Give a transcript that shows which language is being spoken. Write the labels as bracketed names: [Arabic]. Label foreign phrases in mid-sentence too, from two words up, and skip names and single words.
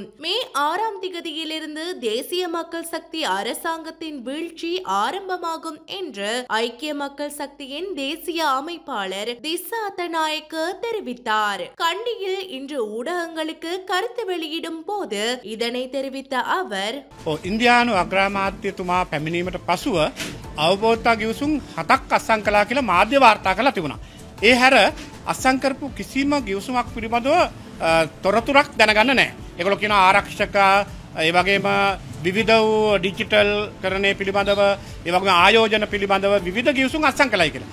[Tamil] மே 6ஆம் திகதியிலிருந்து தேசிய மக்கள் சக்தி அரசாங்கத்தின் வீழ்ச்சி ஆரம்பமாகும் என்று ஐக்கிய மக்கள் சக்தியின் தேசிய அமைப்பாளர் திஸ்ஸா அத்தநாயக்க தெரிவித்தார். கண்டியில் இன்று ஊடகங்களுக்கு கருத்து வெளியிடும் போது இதனை தெரிவித்த அவர், [Sinhala] ඉන්දියානු අග්‍රාමාත්‍යතුමා පැමිණීමට පසුව අවබෝධතා ගිවිසුම් 7ක් අත්සන් කළා කියලා මාධ්‍ය වාර්තා කරලා තිබුණා. ඒ හැර අත්සන් කරපු කිසිම ගිවිසුමක් පිළිබඳව තොරතුරක් දැනගන්න නැහැ. ඒගොල්ලෝ කියන ආරක්ෂක ඒ වගේම විවිධ වූ ඩිජිටල් කරණය පිළිබඳව ඒ වගේම ආයෝජන පිළිබඳව විවිධ ගිවිසුම් අත්සන් කළයි කියලා.